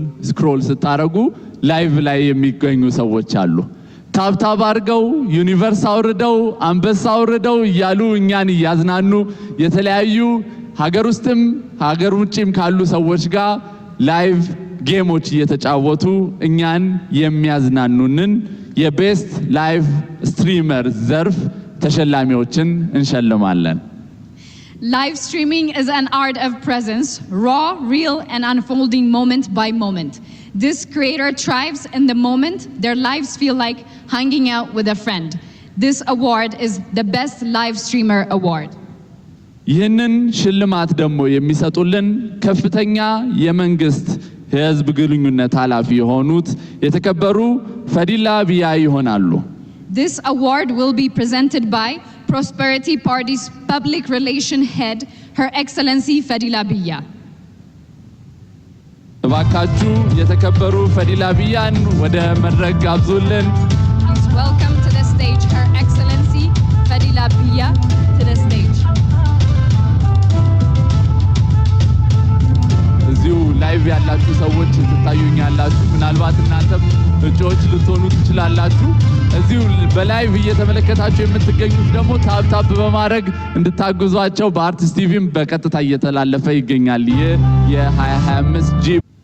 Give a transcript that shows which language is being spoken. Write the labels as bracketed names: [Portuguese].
[Amharic] ስክሮል ስታረጉ ላይቭ ላይ የሚገኙ ሰዎች አሉ። ታብታብ አድርገው ዩኒቨርስ አውርደው አንበሳ አውርደው እያሉ እኛን እያዝናኑ የተለያዩ ሀገር ውስጥም ሀገር ውጭም ካሉ ሰዎች ጋር ላይቭ ጌሞች እየተጫወቱ እኛን የሚያዝናኑንን የቤስት ላይቭ ስትሪመር ዘርፍ ተሸላሚዎችን እንሸልማለን። [English] Live streaming is an art of presence, raw, real, and unfolding moment by moment. This creator thrives in the moment. Their lives feel like hanging out with a friend. This award is the best live streamer award. [Amharic] ይህንን ሽልማት ደግሞ የሚሰጡልን ከፍተኛ የመንግስት የህዝብ ግንኙነት ኃላፊ የሆኑት የተከበሩ ፈዲላ ቢያ ይሆናሉ። [English] This award will be presented by Prosperity Party's Public Relation Head, Her Excellency Fadila Biya. [Amharic] እባካችሁ የተከበሩ ፈዲላ ቢያን ወደ መድረክ ጋብዙልን። [English] Please welcome to the stage Her Excellency Fadila Biya to the stage. [Amharic] እዚሁ ላይቭ ያላችሁ ሰዎች ትታዩኛላችሁ። ምናልባት እናንተም እጩዎች ልትሆኑ ትችላላችሁ። እዚሁ በላይቭ እየተመለከታችሁ የምትገኙት ደግሞ ታብታብ በማድረግ እንድታግዟቸው በአርቲስት ቲቪም በቀጥታ እየተላለፈ ይገኛል። ይህ የ2025 ጂ